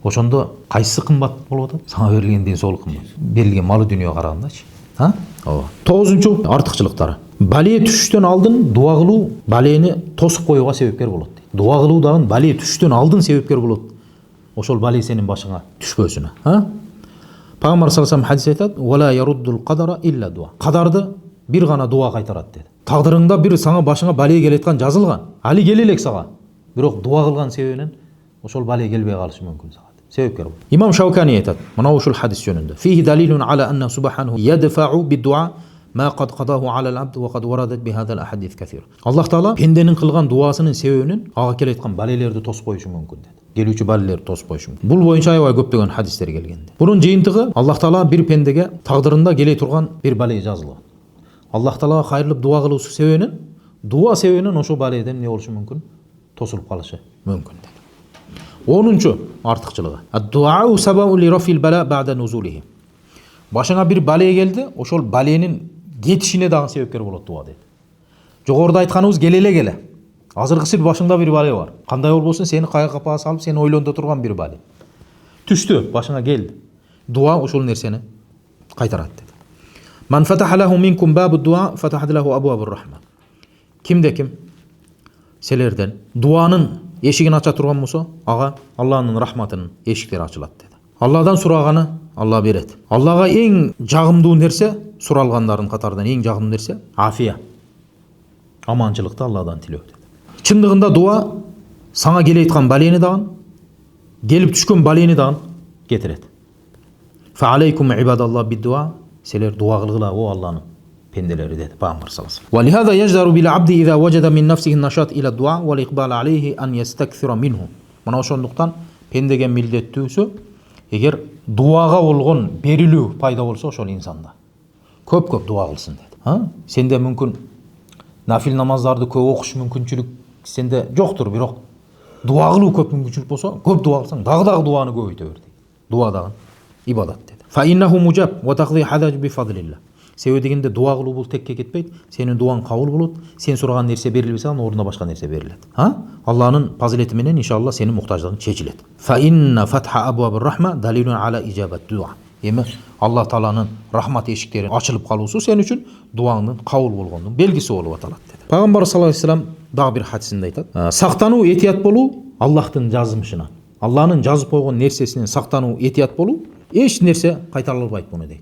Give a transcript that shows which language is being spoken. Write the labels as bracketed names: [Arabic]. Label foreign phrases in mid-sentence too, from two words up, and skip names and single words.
[Kyrgyz] Ошондо кайсысы кымбат болуп атат? Сага берилген ден соолук кымбат. Берилген малы дүнүйөгө карагандачы. Ооба. 9-нчу артыкчылыктары. Бале түшүштөн алдын дуа кылуу балени тосуп коюуга себепкер болот. Дуа кылуу дагы бале түшүштөн алдын себепкер болот. Ошол бале сенин башыңа түшпөсүнө. [Arabic] Пайгамбар صلى الله عليه وسلم [Kyrgyz] хадис айтат: [Arabic] "ولا يرد القدر إلا الدعاء." [Kyrgyz] Кадарды бир гана дуа кайтарат dedi. Тагдырыңда бир саңа башыңа бале келеткан жазылган. Али келе элек сага. Бирок дуа кылган себебинен ошол бале келбей калышы мүмкүн сага. Себепкер болот. Имам Шаукани айтат, мына ушул хадис жөнүндө. [Arabic] فيه دليل على أنه سبحانه يدفع بالدعاء ما قد قضاه على العبد وقد وردت بهذا الأحاديث كثيرة. [Kyrgyz] Аллах таала пенденин кылган дуасынын себебинен ага келе аткан балелерди тосуп коюшу мүмкүн dedi. Келүүчү балелерди тосуп коюшу мүмкүн. Бул боюнча аябай көптөгөн хадистер келген. Бунун жыйынтыгы Аллах таала бир пендеге тагдырында келе турган бир бале жазылган. Аллах таалага кайрылып дуа кылуусу себебинен, дуа себебинен ошол баледен эмне болушу мүмкүн? Тосулуп калышы мүмкүн dedi. 10-нчу артыкчылыгы. [Arabic] الدعاء سبب لرفع البلاء بعد نزوله. [Kyrgyz] Башыңа бир бале келди, ошол баленин кетишине дагы себепкер болот дуа dedi. Жогоруда айтканыбыз келе. Азыркысы башыңда бир бале бар. Кандай болбосун сени кайга капага салып, сени ойлондо турган бир бале. Түштү, башыңа келди. Дуа ошол нерсени кайтарат dedi. [Arabic] من فتح له منكم باب الدعاء فتحت له أبواب الرحمة. [Kyrgyz] Кимде ким силерден дуанын эшигин ача турган болсо, ага Алланын рахматынын эшиктери ачылат dedi. Алладан сураганы Алла берет. Аллага эң жагымдуу нерсе, суралгандардын катарынан эң жагымдуу нерсе афия. Аманчылыкты Алладан тилөө dedi. Чындыгында дуа саңа келе айткан балени дагы, келип түшкөн балени дагы кетирет. [Arabic] فعليكم عباد الله بالدعاء. [Kyrgyz] Силер дуа кылгыла о Алланын пенделери dedi Пайгамбар [Arabic] صلى الله عليه. ولهذا يجدر بالعبد إذا وجد من نفسه نشاط إلى الدعاء والإقبال عليه أن يستكثر منه. [Kyrgyz] Мына ошондуктан пендеге милдеттүүсү, эгер дуага болгон берилүү пайда болсо ошол инсанда көп дуа кылсын dedi. Сенде мүмкүн нафил намаздарды көп окуш мүмкүнчүлүк сенде жоктур, бирок дуа кылуу көп мүмкүнчүлүк болсо, көп дуа кылсаң дагы дуаны көбөйтө бер dedi. Дуа дагы ибадат dedi. [Arabic] فإنه مجاب وتقضى حاجة بفضل الله. [Kyrgyz] Себеби дегенде дуа кылуу бул текке кетпейт. Сенин дуаң кабыл болот. Сен сураган нерсе берилбесе, анын ордуна башка нерсе берилет. Алланын фазилети менен иншалла сенин муктаждыгың чечилет. [Arabic] فإن فتح أبواب الرحمة دليل على إجابة الدعاء. [Kyrgyz] Эми Алла тааланын рахмат эшиктери ачылып калуусу сен үчүн дуаңдын кабыл болгондун белгиси болуп аталат dedi. Пайгамбар [Arabic] صلى الله عليه وسلم [Kyrgyz] дагы бир хадисинде айтат. Сактануу, этият болуу Аллахтын жазмышына. Алланын жазып койгон нерсесинен сактануу, этият болуу эч нерсе кайтара албайт муну дейт.